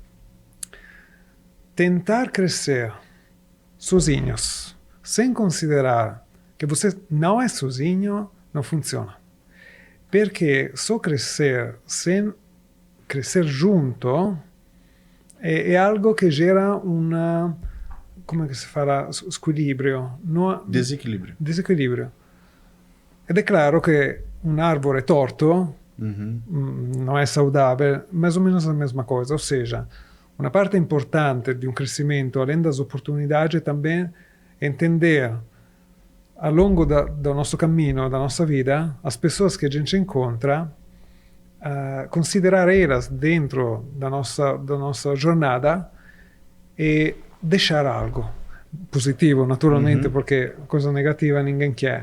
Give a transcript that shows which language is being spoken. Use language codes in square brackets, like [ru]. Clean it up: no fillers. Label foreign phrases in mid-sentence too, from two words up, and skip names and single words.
[pt] Tentar crescer sozinhos, sem considerar que você não é sozinho, não funciona. Porque só crescer sem crescer junto é algo que gera como é que se fala? [it] Squilibrio. [pt] Desequilíbrio. Desequilíbrio. [it] Ed è [pt] claro che un árvore torto não é saudável, mais ou menos a mesma coisa. Ou seja, uma parte importante de um crescimento, além das oportunidades, é também entender ao longo do nosso caminho, da nossa vida, as pessoas que a gente encontra, considerar elas dentro da nossa jornada e deixar algo positivo, naturalmente, porque coisa negativa ninguém quer.